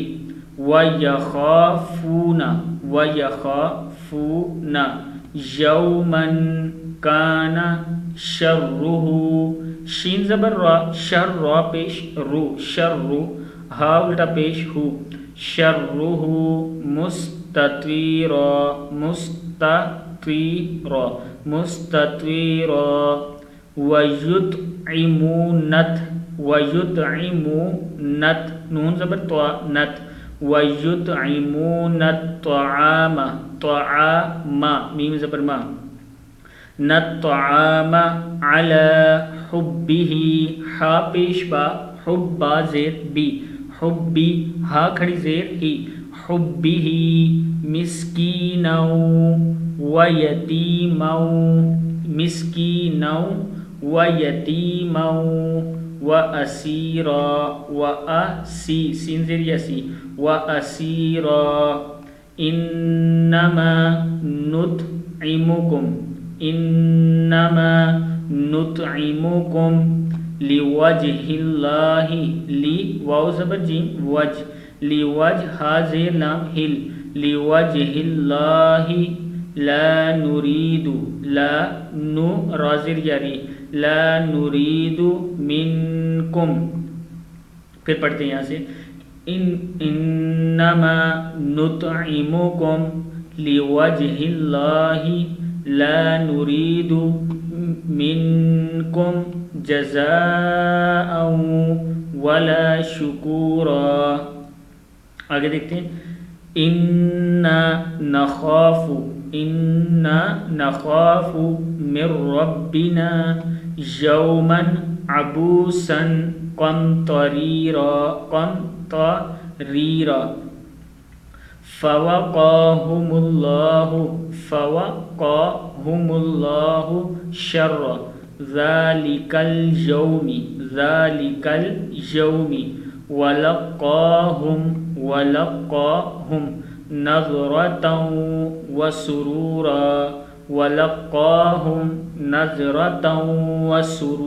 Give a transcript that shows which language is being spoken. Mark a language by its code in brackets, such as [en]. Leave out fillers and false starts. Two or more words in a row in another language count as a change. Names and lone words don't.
[ar] ویخافونا، ویخافونا یومن کان شرہ، [ur] شین زبر را، [ar] شر را پیش رو، [ur] شر ہا الٹا پیش ہو، [ar] شرہ مستطویرا، مستطویرا، مستطویرا، ویطعمونت، ویطعمونت، [ur] نون زبر طوا نت، [ar] ویطعمون الطعام، [ur] طعام میم زبر ما، [ar] نطعام علی حبہ، [ur] ہا پیش با، حب با زیر بی، حبی ہا کھڑی زیر ہی، [ar] حبہ مسکینا ویتیما، مسکینا ویتیما واسیرا، [ur] واسی سین زیر یسی، [ar] واسیرا، انما نطعمکم، انما نطعمکم لوجہ اللہ، [ur] لی واو زبر جیم وجہ، لوجہ ہا زیر لام ہل، [ar] لوجہ اللہ، لا نرید، [ur] لا نو را زیر یاری، [ar] لا نرید منکم، [ur] پھر پڑھتے ہیں یہاں سے [ar] انما نطعمکم لوجہ اللہ لا نرید منکم جزاء ولا شکورا۔ [ur] آگے دیکھتے ہیں [ar] انا نخاف، انا نخاف من ربنا یوما عبوسا قمطریرا، قمطریرا، فوقاہم اللہ، فوقاہم اللہ شر ذالک اليوم، ذالک اليوم، ولقاہم، ولقاہم نظرة وسرورا، ولقاہم نظرة وسرورا۔